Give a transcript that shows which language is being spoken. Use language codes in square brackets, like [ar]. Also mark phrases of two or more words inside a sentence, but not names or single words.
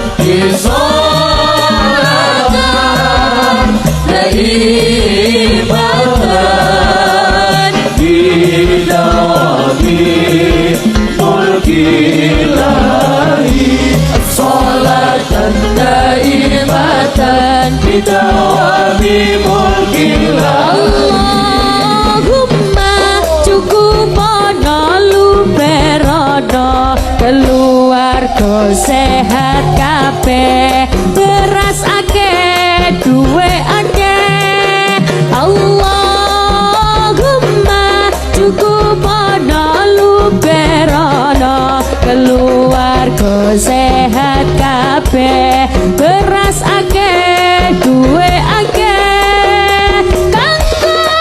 [ar] بصلاة دائمة بدوام ملك الله صلاة دائمة بدوام ملك الله [jv] keluarga sehat kabeh beras akeh duwe akeh Allahumma cukup ana luberono keluarga sehat kabeh beras akeh duwe akeh kanggo